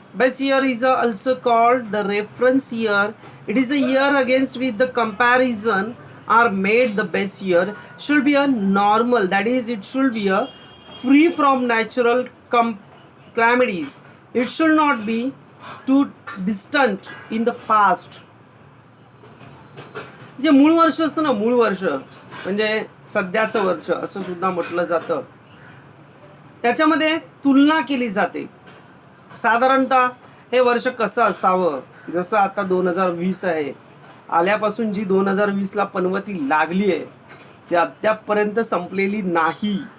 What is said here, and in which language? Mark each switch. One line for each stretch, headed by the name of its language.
English: Base year is also called the reference year. It is a year against with the comparison are made. The base year should be a normal, that is it should be a free from natural calamities. It should not be too distant in the past.
Marathi: जे मूळ वर्ष असतं ना, मूळ वर्ष म्हणजे सध्याचं वर्ष असं सुद्धा म्हटलं जातं, त्याच्यामध्ये तुलना केली जाते. साधारणतः हे वर्ष कसं असावं, जसं आता 2020 आहे, आल्यापासून जी 2020ला पनवती लागली आहे ती अद्यापपर्यंत संपलेली नाही.